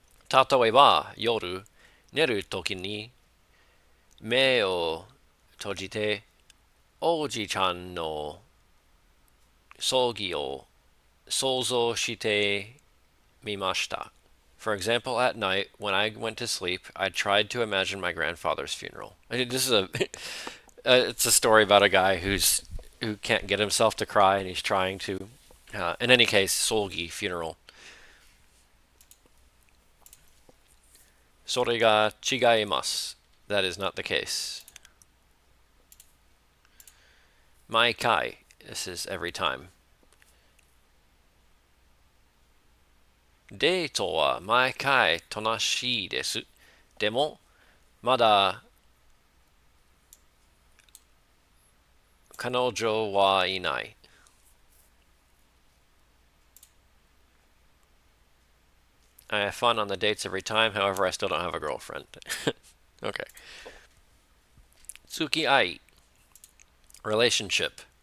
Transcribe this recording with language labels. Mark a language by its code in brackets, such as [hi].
[ja] 例えば、夜、寝るときに目を閉じて、おじちゃんの葬儀を想像してみました。 [en] For example, at night, when I went to sleep, I tried to imagine my grandfather's funeral. This is it's a story about a guy who can't get himself to cry, and he's trying to. In any case, solgi, funeral. [ja] それが違います. [en] That is not the case. 毎回.This is every time. [ja] デートは毎回楽しいです。でも、まだ彼女はいない. [en] I have fun on the dates every time, however, I still don't have a girlfriend. Okay. Tsuki-ai. Relationship.